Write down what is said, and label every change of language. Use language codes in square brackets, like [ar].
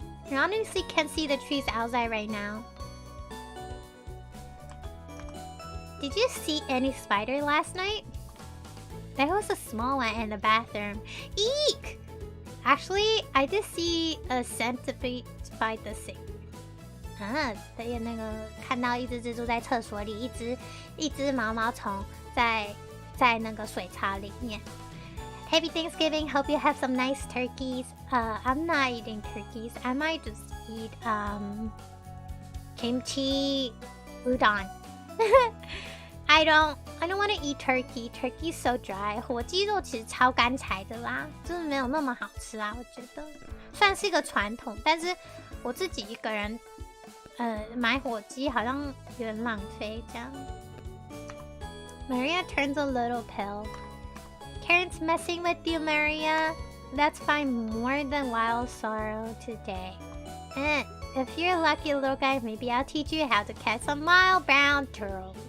[en] You honestly can't see the trees outside right now. Did you see any spider last night? There was a small one in the bathroom. Eek! Actually, I did see a centipede by the sink. [zh] 对，那个看到一只蜘蛛在厕所里，一只毛毛虫在那个水槽里面。 [en] Happy Thanksgiving! Hope you have some nice turkeys. I'm not eating turkeys. I might just eat kimchi udon. I don't want to eat turkey. Turkey so dry. [zh] 火鸡肉其实超干柴的啦，就是没有那么好吃啊。我觉得算是一个传统，但是我自己一个人，买火鸡好像有点浪费这样。 [en] Maria turns a little pale. Karen's messing with you, Maria. Let's find more than wild sorrow today. And if you're a lucky little guy, maybe I'll teach you how to catch a mild brown turtle.